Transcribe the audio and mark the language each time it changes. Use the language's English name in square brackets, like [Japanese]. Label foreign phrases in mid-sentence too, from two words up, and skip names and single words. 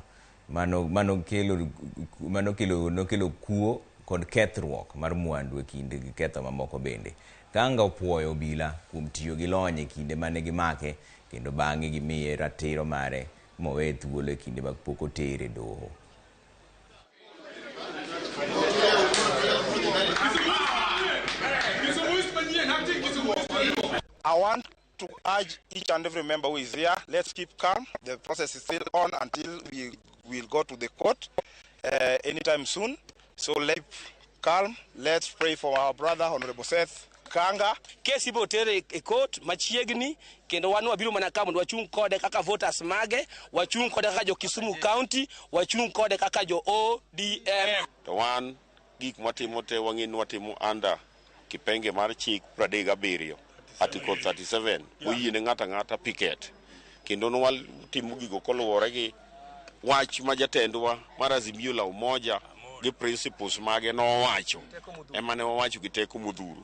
[Luo (Kenya and Tanzania)] Mano kelo kuo kod kethruok mar mwandu e kinde gi ketho mamoko bende. Kanga opuoyo obila kuom tiyo gi lony e kinde mane gimake, kendo bang'e gimiye ratiro mare mowe thuolo e kinde mag pok otere doho. [English] I want to urge each and every member who is here, let's keep calm. The process is still on until we will go to the court anytime soon. So let's calm. Let's pray for our brother, Honorable Seth Kanga. [Luo (Kenya and Tanzania)] Kesi bo tere e court machiegni, kendo wan wabiro mana ka mondo wachung kode kaka voters mage, wachung kode kaka jo Kisumu County, wachung kode kaka jo ODM. To wan gik matimo te wang'in watimo under kipenge mar chik 37 Article 37 oyiene ng'ata picket, kendo nwal timo gigo koluwore gi wach ma jatendwa mar Azimio la Umoja gi principles mage nowacho, ema ne wawacho gi teko modhuro.